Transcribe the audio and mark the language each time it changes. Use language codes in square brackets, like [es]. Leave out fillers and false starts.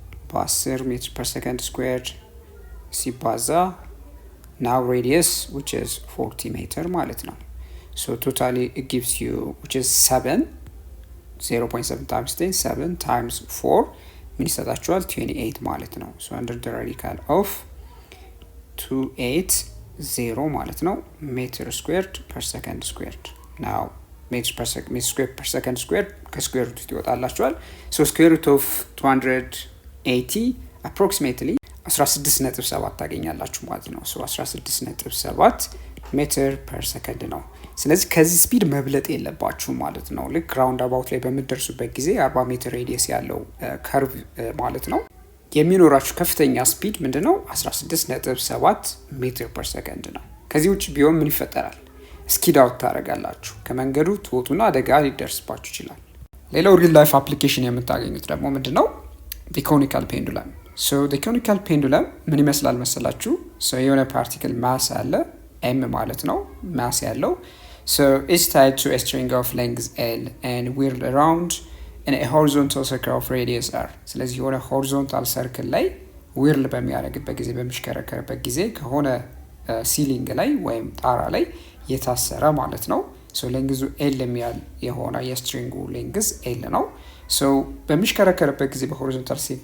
[en] በ10 meter per second squared ሲባዛ now radius which is 40 meter ማለት ነው። so totally it gives you which is 7 0.7 times 10 7 times 4 [am] ምን ይሰጣችኋል [en] 28 ማለት ነው። so under the radical of 280 ማለት ነው meter squared per second squared. now meter square per second squared [am] ከስኩዌር ሩት ይወጣላችኋል። [en] so square root of 280 approximately 16.7 [am] ታገኛላችሁ ማለት ነው። so 16.7 ሜትር ፐር ሰከንድ ነው። ስለዚህ ከዚህ ስፒድ መብለጥ የለባችሁ ማለት ነው። ልክ ራውንድ አባውት ላይ በመደርሱበት ጊዜ 40 ሜትር ሬዲየስ ያለው ከርቭ ማለት ነው የሚኖራችሁ ከፍተኛ ስፒድ ምንድነው 16.7 ሜትር ፐር ሰከንድ ነው። ከዚህ ውጭ ቢሆን ምን ይፈጠራል? ስኪድ አውት ታደርጋላችሁ፣ ከመንገዱ ትወጡና አደጋ ሊደርስባችሁ ይችላል። ሌላው ሪል ላይፍ አፕሊኬሽን የምታገኙት ደግሞ ምንድነው the conical pendulum. [en] so the conical pendulum [am] ምን ይመስላል መሰላችሁ? [en] so [am] የሆነ ፓርቲክል ማስ አለ m ማለት ነው ማስ ያለው [en] so it's tied to a string of length l and whirled around in a horizontal circle of radius r. [am] ስለዚህ የሆነ horizontal circle ላይ whirl በሚያደርግበት ጊዜ በሚሽከረከርበት ጊዜ ከሆነ ሲሊንግ ላይ ወይም ጣራ ላይ የታሰረ ማለት ነው። so ሌንግዙ l የሚያል የሆነ የስትሪንጉ ሌንግዝ l ነው። so በሚሽከረከርበት ጊዜ በሆሪዞንታል